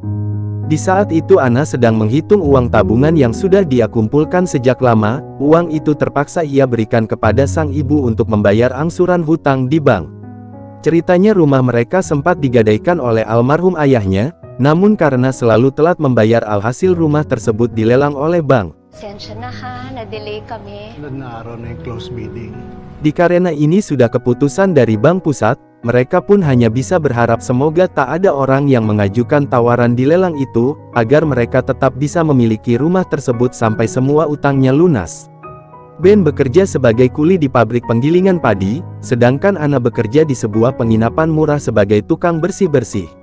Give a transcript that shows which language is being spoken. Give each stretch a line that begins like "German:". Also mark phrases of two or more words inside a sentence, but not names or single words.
Indonesian: Di saat itu Anna sedang menghitung uang tabungan yang sudah dia kumpulkan sejak lama. Uang itu terpaksa ia berikan kepada sang ibu untuk membayar angsuran hutang di bank. Ceritanya rumah mereka sempat digadaikan oleh almarhum ayahnya, namun karena selalu telat membayar alhasil rumah tersebut dilelang oleh bank.
Filipino: Sensya na ha, na-delay kami. Araw na yung
English: close bidding.
Indonesian: Karena ini sudah keputusan dari bank pusat, mereka pun hanya bisa berharap semoga tak ada orang yang mengajukan tawaran di lelang itu, agar mereka tetap bisa memiliki rumah tersebut sampai semua utangnya lunas. Ben bekerja sebagai kuli di pabrik penggilingan padi, sedangkan Anna bekerja di sebuah penginapan murah sebagai tukang bersih-bersih.